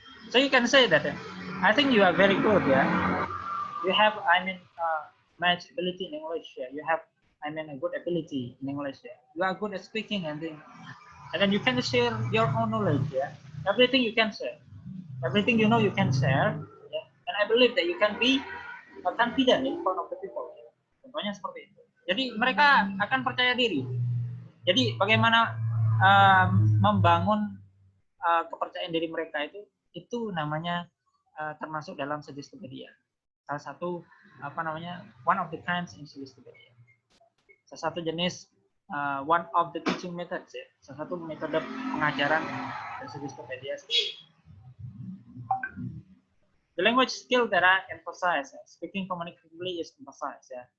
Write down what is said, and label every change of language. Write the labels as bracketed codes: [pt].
[en] So you can say that I think you are very good ya. You have much ability in English ya. You have I mean, a good ability in English. Yeah? You are good at speaking and then you can share your own knowledge. Yeah, everything you can share, everything you know you can share. Yeah? And I believe that you can be confident in front of the people. [id] Yeah? Contohnya seperti itu. Jadi mereka akan percaya diri. Jadi bagaimana membangun kepercayaan diri mereka itu namanya termasuk dalam Suggestopedia. Salah satu [en] one of the kinds in Suggestopedia. [id] Salah satu jenis [en] one of the teaching methods ya. [id] Salah satu metode pengajaran dari Suggestopedia. [en] The language skill that I emphasize, speaking communicatively is emphasized ya.